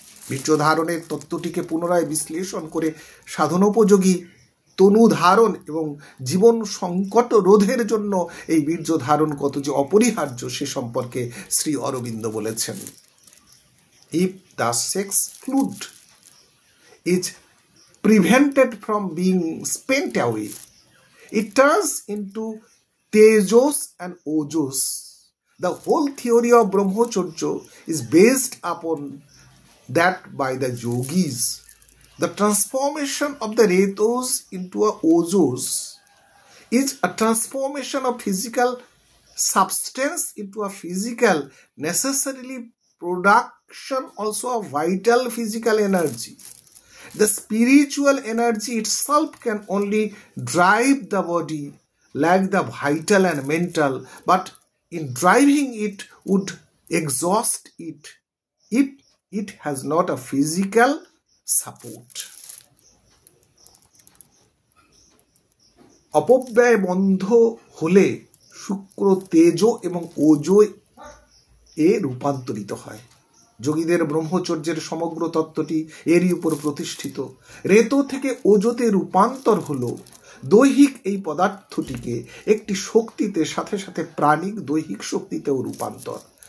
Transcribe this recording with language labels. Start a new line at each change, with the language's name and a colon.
Bangla: বীর্য ধারণের তত্ত্বটিকে পুনরায় বিশ্লেষণ করে সাধনোপযোগী তনু ধারণ এবং জীবন সংকট রোধের জন্য এই বীর্য ধারণ কত যে অপরিহার্য সে সম্পর্কে শ্রী অরবিন্দ বলেছেন,
English: If the sex fluid is prevented from being spent away. It turns into tejos and ojos. The whole theory of Brahmacharya is based upon that by the yogis. The transformation of the retos into a ojos is a transformation of physical substance into a physical, necessarily production also of vital physical energy. The spiritual energy itself can only drive the body like the vital and mental, but in driving it would exhaust it if it has not a physical support.
Bangla: অপব্যয় বন্ধ হলে শুক্র তেজ এবং ওজো এ রূপান্তরিত হয়। যোগীদের ব্রহ্মচর্যের সমগ্র তত্ত্বটি এরই উপর প্রতিষ্ঠিত। রেতো থেকে ওজোতে রূপান্তর হলো দৈহিক এই পদার্থটিকে একটি শক্তিতে, সাথে সাথে প্রাণিক দৈহিক শক্তিতেও রূপান্তর।